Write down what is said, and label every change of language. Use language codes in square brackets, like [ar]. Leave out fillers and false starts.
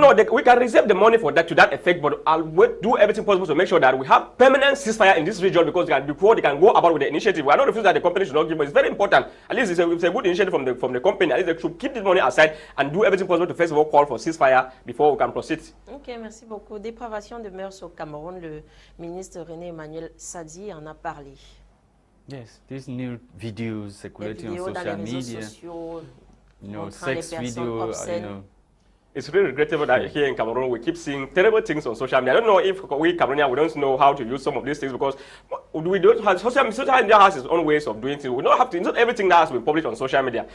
[en] No, we can reserve the money for that to that effect, but I'll do everything possible to make sure that we have permanent ceasefire in this region, because before they can go about with the initiative. We are not refusing that the company should not give, but it's very important. At least it's a good initiative from the company. At least they should keep this money aside and do everything possible to first of all call for ceasefire before we can proceed. [fr] Ok, merci beaucoup. Dépravation de mœurs au Cameroun, le ministre René Emmanuel Sadi en a parlé. [en] Yes, these new videos circulating on social media. You know, sex video, you know. It's really regrettable that here in Cameroon we keep seeing terrible things on social media. I don't know if we Cameroonians, we don't know how to use some of these things, because we don't have social media has its own ways of doing things. We don't have to, not everything that has been published on social media.